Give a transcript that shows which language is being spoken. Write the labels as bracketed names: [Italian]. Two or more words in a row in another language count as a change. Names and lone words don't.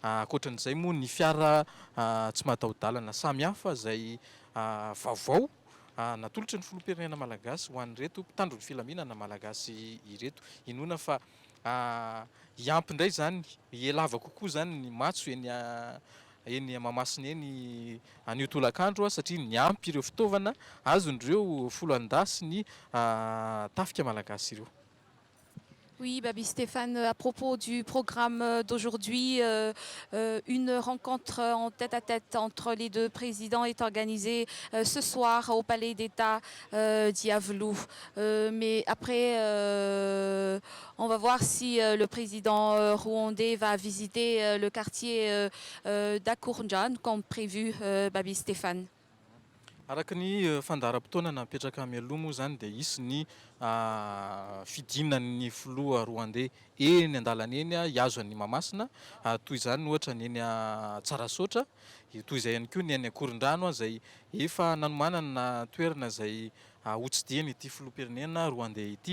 [Malagasy] Ankoatran'izay moa ny fiara tsy mataho-dalana samihafa izay vaovao natolotra ny filoham-pirenena malagasy ho an'ireto mpitandro ny filaminana malagasy ireto. Inoana fa hiampy indray zany, hialava kokoa zany ny matso eny Mahamasina eny anio tolakandro satria niampy ireo fitaovana azon'ireo folo andasy ny tafika malagasy ireo. [French] Oui, Babi Stéphane, à propos du programme d'aujourd'hui, une rencontre en tête-à-tête entre les deux présidents est organisée ce soir au Palais d'État d'Iavlou. Mais après, on va voir si le président rwandais va visiter le quartier d'Akourndjan comme prévu, Babi Stéphane. [Malagasy] Araka ny fandaharam-potoana napetraka mialoha moa zany dia isy ny fidinan'ny filoha rwandais eny an-dalana eny hiazo an'ny Mahamasina, toy izany ohatra ny eny Tsarasoatra, toy izay ihany koa ny eny Akorondrano izay efa nanomanana toerana izay hotsidihany ity filoham-pirenena rwandais ity.